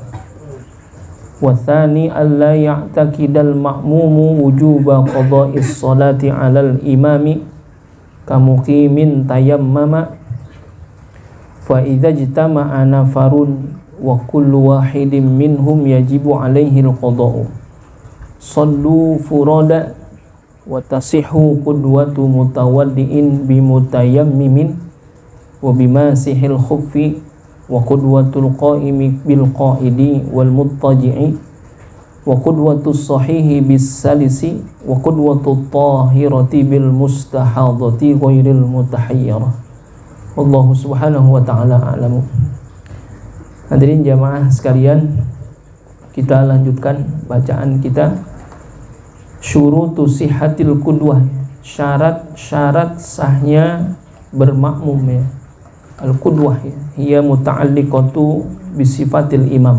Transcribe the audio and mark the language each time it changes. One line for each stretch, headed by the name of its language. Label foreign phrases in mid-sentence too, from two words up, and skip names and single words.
Arabic: والثاني أن لا يعتقد المأموم وجوب قضاء الصلاة على الإمام كمقيم تيمم ف إذا اجتمع نفر وكل واحد منهم يجب عليه القضاء صلوا فرادى وتصح قدوة متوضئ بمتيمم وبماسح الخف وقدوة القائم بالقاعد والمتكئ وقدوة الصحيح بالسلس وقدوة الطاهرة بالمستحاضة غير المتحيرة. والله سبحانه وتعالى أعلم.
Indonesian: Hadirin jamaah sekalian, kita lanjutkan bacaan kita.
Arabic: شروط صحة القدوة,
Indonesian: syarat-syarat sahnya bermakmum ya.
Arabic: القدوة هي متعلقة بصفة الإمام.